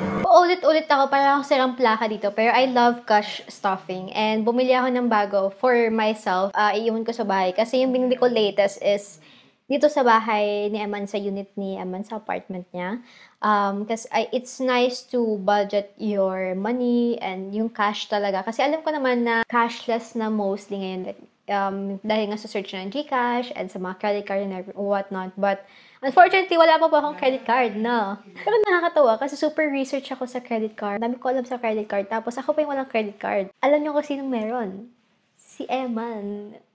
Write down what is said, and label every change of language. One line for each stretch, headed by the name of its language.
Filipino: Ulit-ulit ako para ako silang plaka dito. Pero
English: I love cash stuffing.
Filipino: And bumili ako ng bago
English: for myself.
Filipino: Iiwan ko sa bahay. Kasi yung binili ko latest is dito sa bahay ni Eman, sa unit ni Eman, sa apartment niya.
English: Kasi it's nice to budget your money and
Filipino: yung cash talaga. Kasi alam ko naman na cashless na mostly ngayon. Dahil nga sa search ng GCash and sa mga credit card and whatnot.
English: But unfortunately,
Filipino: wala pa akong credit card, no? Pero nakakatawa kasi super research ako sa credit card. Dami ko alam sa credit card. Tapos ako pa yung walang credit card. Alam niyo kung sinong meron? Si Eman.